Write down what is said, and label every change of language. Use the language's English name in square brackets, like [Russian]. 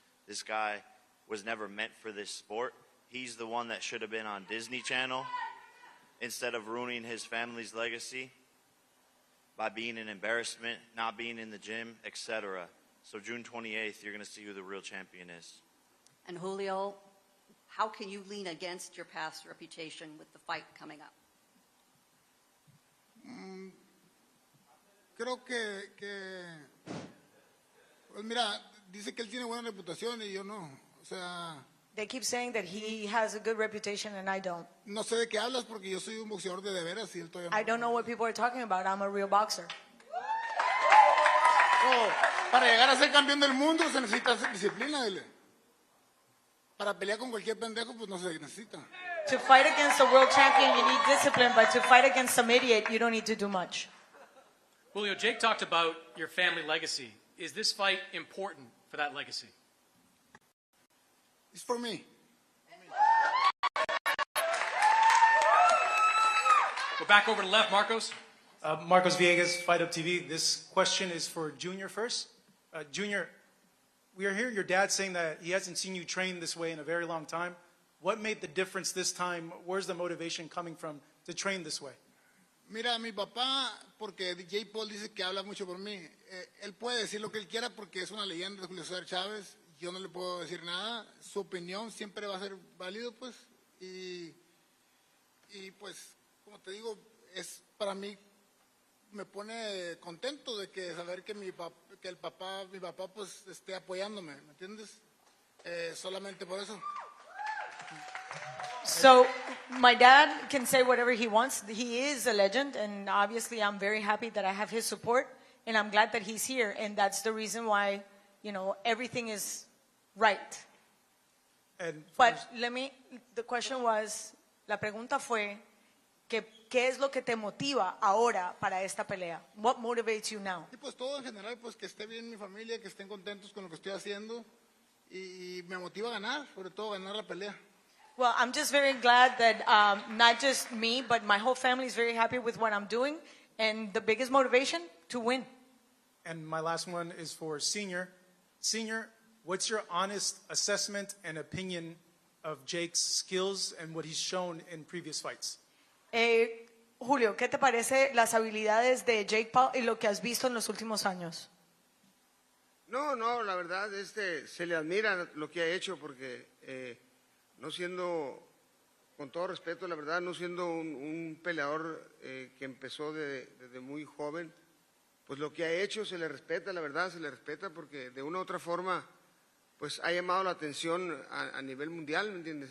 [English] This guy was never meant for this sport. He's the one that should have been on Disney Channel instead of ruining his family's legacy by being an embarrassment, not being in the gym, etc. So June 28th, you're going to see who the real champion is. And Julio, how can you lean against your past reputation with the fight coming up? [Spanish] Creo que pues mira, dice que él tiene buena reputación y yo no. O sea, [English] They keep saying that he has a good reputation and I don't. [Spanish] no sé de qué hablas porque yo soy un boxeador de veras y él todavía [English] I don't know what people are talking about. I'm a real boxer. [Spanish] Oh, para llegar a ser campeón del mundo se necesita disciplina, dile. Para pelear con cualquier pendejo, pues no se necesita. [English] To fight against a world champion, you need discipline, but to fight against some idiot, you don't need to do much. Julio, Jake talked about your family legacy. Is this fight important for that legacy? It's for me. We're back over to the left, Marcos. Marcos Villegas, Fight Up TV. This question is for Junior first. Junior, we are hearing your dad saying that he hasn't seen you train this way in a very long time. What made the difference this time? Where's the motivation coming from to train this way? [Spanish] Mira, mi papá, porque DJ Paul dice que habla mucho por mí, él puede decir lo que él quiera porque es una leyenda de Julio César Chávez, yo no le puedo decir nada, su opinión siempre va a ser válido, pues, y pues, como te digo, es para mí, me pone contento de que saber que mi papá pues esté apoyándome, ¿me entiendes? Solamente por eso. [English] So my dad can say whatever he wants. He is a legend, and obviously I'm very happy that I have his support, and I'm glad that he's here, and that's the reason why, you know, everything is right. And But the question was, [Spanish] la pregunta fue, ¿qué es lo que te motiva ahora para esta pelea? [English] What motivates you now? [Spanish] Y pues todo en general, pues que esté bien mi familia, que estén contentos con lo que estoy haciendo, y me motiva a ganar, sobre todo ganar la pelea. [English] Well, I'm just very glad that not just me, but my whole family is very happy with what I'm doing, and the biggest motivation, to win. And my last one is for Senior. Senior, what's your honest assessment and opinion of Jake's skills and what he's shown in previous fights? [Spanish] Julio, ¿qué te parece las habilidades de Jake Paul y lo que has visto en los últimos años? No, la verdad, se le admira lo que ha hecho porque no siendo, con todo respeto, la verdad, no siendo un peleador que empezó desde muy joven, pues lo que ha hecho se le respeta, la verdad, se le respeta porque de una u otra forma, pues ha llamado la atención a nivel mundial, ¿me entiendes?